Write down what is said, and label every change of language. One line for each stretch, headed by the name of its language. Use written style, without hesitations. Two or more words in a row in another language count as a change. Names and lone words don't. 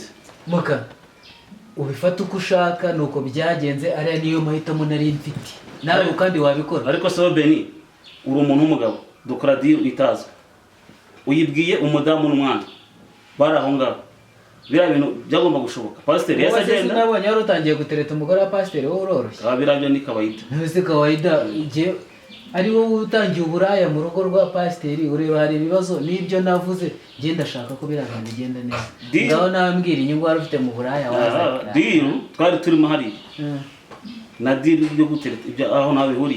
Kinyarwanda: muka ubifata uko ushaka nuko byagenze ariya niyo mahitamo nari mfite nawe kandi wabikora ariko se Beni uri umuntu w'umugabo dukora diru itazwi uyibwiye umudamu n'umwana bari aho ngaho biriya bintu byagomba gushoboka pasiteri yese agenda nabonye wari utangiye gutereta umugore wa pasiteri wowe uroroshye biriya byo ni kawaida ntuse kawaida igihe ari wowe utangiye uburaya mu rugo rwa pasiteri ureba hari ibibazo n'ibyo navuze njye ndashaka ko biriya bintu bigenda neza ngaho nawe mbwira inyungu wari ufite mu buraya waza diru twari turimo hariya na diru byo gutereta ibyo aho nawe bihuriye